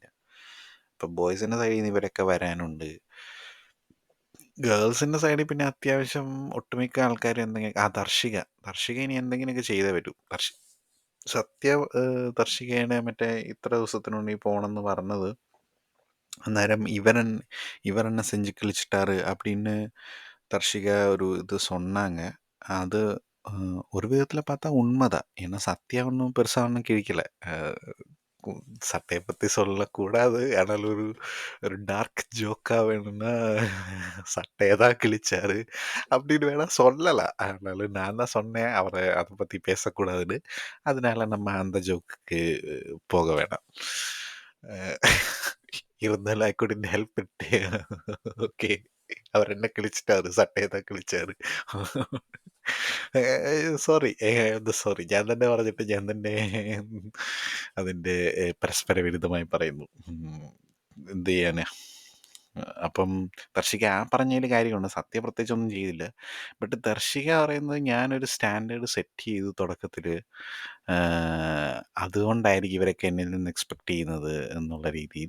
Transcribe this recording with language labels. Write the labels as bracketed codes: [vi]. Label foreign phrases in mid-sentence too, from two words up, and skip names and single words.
[ml] ഇപ്പം ബോയ്സിൻ്റെ സൈഡിൽ നിന്ന് ഇവരൊക്കെ വരാനുണ്ട്. ഗേൾസിൻ്റെ സൈഡിൽ പിന്നെ അത്യാവശ്യം ഒട്ടുമിക്ക ആൾക്കാരും എന്തെങ്കിലും ദർശിക ഇനി എന്തെങ്കിലുമൊക്കെ ചെയ്തേ പറ്റൂ. സത്യ ദർശികേനെ മറ്റേ ഇത്ര ദിവസത്തിനുള്ളിൽ പോകണമെന്ന് പറഞ്ഞത്. അന്നേരം ഇവരെന്നെ [ta] செஞ்சு கிழிச்சிட்டாரு அப்படின்னு தர்ஷிகா ஒரு இது சொன்னாங்க. அது ஒரு விதத்தில் பார்த்தா உண்மைதான். ஏன்னா சத்யா ஒன்றும் பெருசாக ஒன்றும் கிழிக்கல. சட்டையை பற்றி சொல்லக்கூடாது, ஆனால் ஒரு [en] dark joke-aaga [ta] வேணும்னா சட்டையை தான் கிழிச்சாரு அப்படின்னு வேணா சொல்லலாம். ஆனாலும் நான் தான் சொன்னேன் அவரை அதை பற்றி பேசக்கூடாதுன்னு. அதனால நம்ம அந்த ஜோக்குக்கு போக வேணாம். [en] இருந்தாலும் I couldn't help it. [ta] ஓகே, அவர் என்ன கிழிச்சிட்டாரு, சட்டையை தான் கிழிச்சாரு. [ml] സോറി, സോറി, ഞാൻ തന്നെ പറഞ്ഞിട്ട് ഞാൻ തന്നെ അതിൻ്റെ പരസ്പര വിരുദ്ധമായി പറയുന്നു. എന്ത് ചെയ്യാനാ. അപ്പം ദർശിക ആ പറഞ്ഞതിൽ കാര്യമുണ്ട്. സത്യം പ്രത്യേകിച്ച് ഒന്നും ചെയ്തില്ല. ബട്ട് ദർശിക പറയുന്നത് ഞാനൊരു [en] standard set [ml] ചെയ്തു തുടക്കത്തിൽ, അതുകൊണ്ടായിരിക്കും ഇവരൊക്കെ എന്നിൽ നിന്ന് എക്സ്പെക്ട് ചെയ്യുന്നത് എന്നുള്ള രീതിയിൽ.